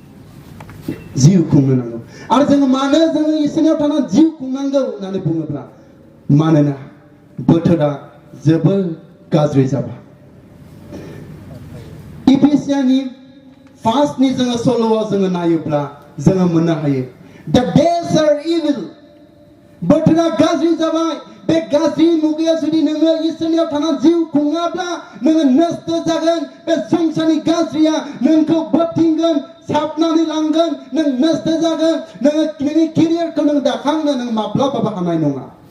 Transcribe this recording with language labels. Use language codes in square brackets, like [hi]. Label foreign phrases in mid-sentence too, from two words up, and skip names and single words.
[brx] आरो जोङो मानो जोङो इसोरनियाव थानानै जिउ खुंनांगौ होननानै बुङोब्ला मानोना बोथोरा जोबोर गाज्रि जाबाय इफिसियानि 5नि जोङो सल'आव जोङो नायोब्ला जोङो मोननो हायो [en] the days are evil [brx] बोथोरा गाज्रि जाबाय बे गाज्रि मुगायाव जुदि नोङो इसोरनियाव थानानै जिउ खुङाब्ला नोङो नस्थ जागोन बे संसारनि गाज्रिया नोंखौ बोबथिंगोन साबनानै लांगोन नों नस्थ जागोन नोङो नोंनि केरियारखौ नों दाखांनो नों माब्लाबाबो हानाय नङा